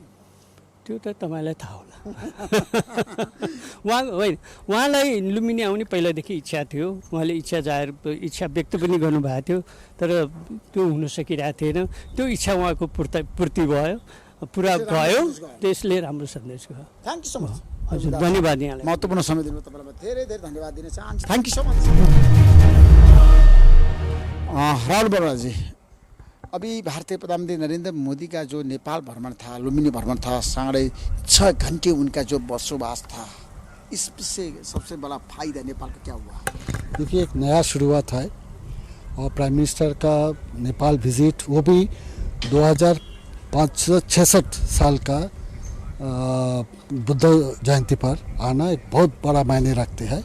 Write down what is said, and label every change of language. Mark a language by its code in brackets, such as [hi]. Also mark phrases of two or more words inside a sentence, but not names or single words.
[ne] त्यो त तपाईँलाई थाहा होला। उहाँलाई लुम्बिनी आउने पहिलादेखि इच्छा थियो। उहाँले इच्छा व्यक्त पनि गर्नुभएको थियो, तर त्यो हुन सकिरहेको थिएन। त्यो इच्छा उहाँको पूर्ति भयो, पुरा भयो, त्यसले राम्रो सन्देश गयो। [en] thank you so much. [ne] हजुर, धन्यवाद यहाँलाई। महत्त्वपूर्ण समय दिनु, तपाईँलाई धेरै धेरै धन्यवाद दिन चाहन्छु। [en] thank you so much. [hi] राहुल बरुवाजी, अभी भारतीय प्रधानमंत्री नरेंद्र मोदी का जो नेपाल भ्रमण था, लुम्बिनी भ्रमण था, 6.5 घंटे उनका जो बसोबास था, इससे सबसे बड़ा फायदा नेपाल का क्या हुआ? देखिए, एक नया शुरुआत है और [en] prime minister [hi] का नेपाल विजिट, वो भी 2566 साल का बुद्ध जयंती पर आना एक बहुत बड़ा मायने रखते हैं।